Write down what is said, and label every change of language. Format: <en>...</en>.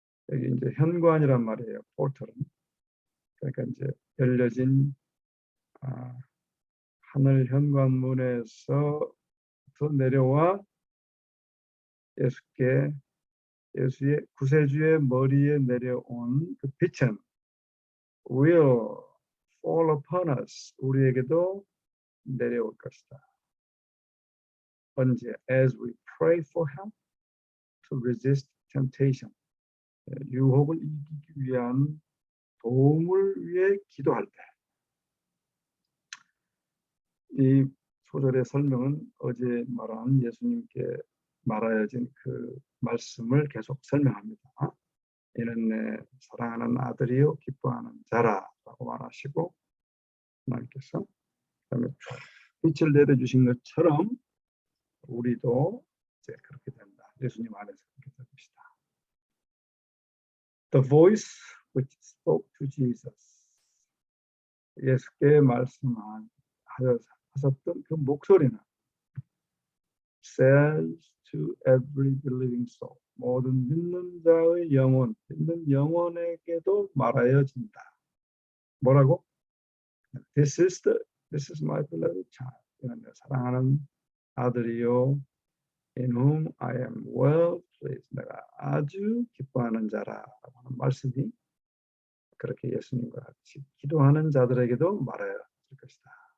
<ko>여기 이제 현관이란 말이에요. 포털은. 그러니까 이제 열려진 하늘 현관문에서 내려와 예수의 구세주의 머리에 내려온 그 빛은</ko> <en>will fall upon us.</en> <ko>우리에게도 내려올 것이다. 언제?</ko> <en>As we pray for help to resist temptation.</en> <ko>유혹을 이기기 위한 도움을 위해 기도할 때. 이 소절의 설명은 어제 말한 예수님께 말하여진 그 말씀을 계속 설명합니다. 이는 내 사랑하는 아들이요 기뻐하는 자라라고 말하시고 하나님께서 그다음에 빛을 내려주신 것처럼 우리도 이제 그렇게 된다. 예수님 안에서 그렇게 될 것이다.</ko> <en>The voice which spoke to Jesus.</en> <ko>예수께 말씀하셨던 그 목소리는</ko> <en>says to every believing soul.</en> <ko>모든 믿는 자의 영혼, 믿는 영혼에게도 말하여진다. 뭐라고?</ko> <en>This is my beloved child.</en> <ko>이는 내 사랑하는 아들이요.</ko> <en>In whom I am well pleased.</en> <ko>내가 아주 기뻐하는 자라라고 하는 말씀이 그렇게 예수님과 같이 기도하는 자들에게도 말해야 될 것이다.</ko>